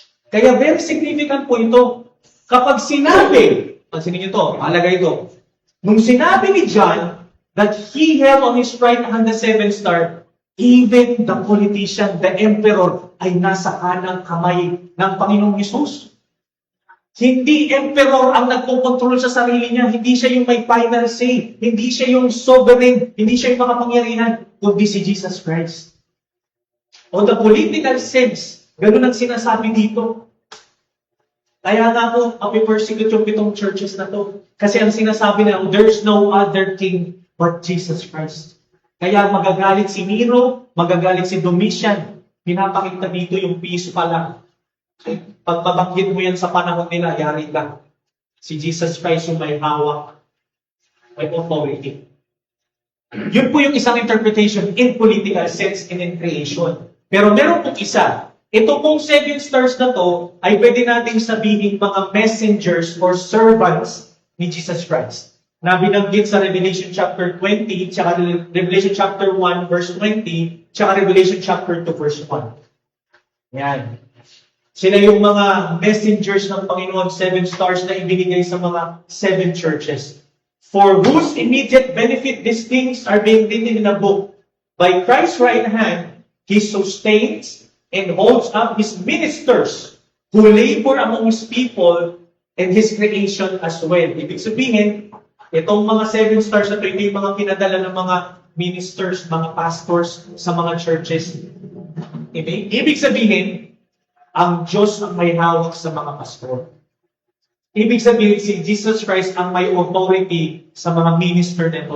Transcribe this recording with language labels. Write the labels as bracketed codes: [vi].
[tl] Kaya very significant po ito. Kapag sinabi, pansinin niyo to, mahalaga ito. Nung sinabi ni [en] John that he held on his right hand the 7 star, even the politician, the emperor, [tl] ay nasa kanang kamay ng Panginoong Hesus. Hindi emperor ang nagkokontrol sa sarili niya. Hindi siya yung may final say. Hindi siya yung sovereign. Hindi siya yung makapangyarihan. Kundi si Jesus Christ. [en] On the political sense, [tl] ganun ang sinasabi dito. Kaya nga po, mapipersecute yung 7 churches na to. Kasi ang sinasabi na, [en] there's no other king but Jesus Christ. [tl] Kaya magagalit si Nero, magagalit si Domitian. Pinapakita dito yung piso pa lang. Pag mabanggit mo yan sa panahon nila, yari ka. Si Jesus Christ yung may hawak, may authority. Yun po yung isang [en] interpretation in political sense and in creation. [tl] Pero meron pong isa. Ito pong 7 stars na to ay pwede nating sabihin mga [en] messengers or servants [tl] ni Jesus Christ. Na binanggit sa Revelation chapter 20, tsaka Revelation chapter 1 verse 20, tsaka Revelation chapter 2 verse 1. Yan. Sila yung mga messengers ng Panginoon, 7 stars na ibinigay sa mga 7 churches. [en] For whose immediate benefit these things are being written in a book. By Christ's right hand, He sustains and holds up His ministers who labor among His people and His creation as well. [tl] Ibig sabihin, Itong mga 7 stars na ito, ito yung mga pinadala ng mga ministers, mga pastors sa mga churches. Ibig sabihin, ang Diyos ang may hawak sa mga pastor. Ibig sabihin, si Jesus Christ ang may authority sa mga minister nito.